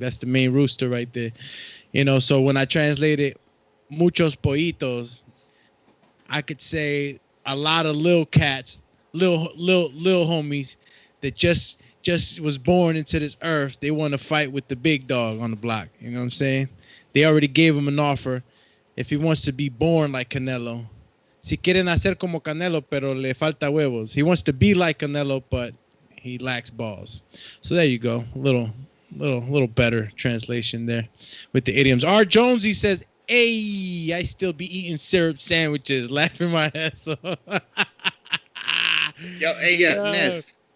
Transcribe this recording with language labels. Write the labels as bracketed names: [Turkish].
[English] That's the main rooster right there. You know, so when I translate it, [Spanish] muchos pollitos, [English] I could say a lot of little cats, little homies that just was born into this earth. They want to fight with the big dog on the block. You know what I'm saying? They already gave him an offer. If he wants to be born like Canelo, [Spanish] si quieren hacer como Canelo, pero le falta huevos. [English] He wants to be like Canelo, but he lacks balls. So there you go. A little better translation there with the idioms. R. Jonesy says, "Hey, I still be eating syrup sandwiches," laughing my ass off. Yo, hey, Ness.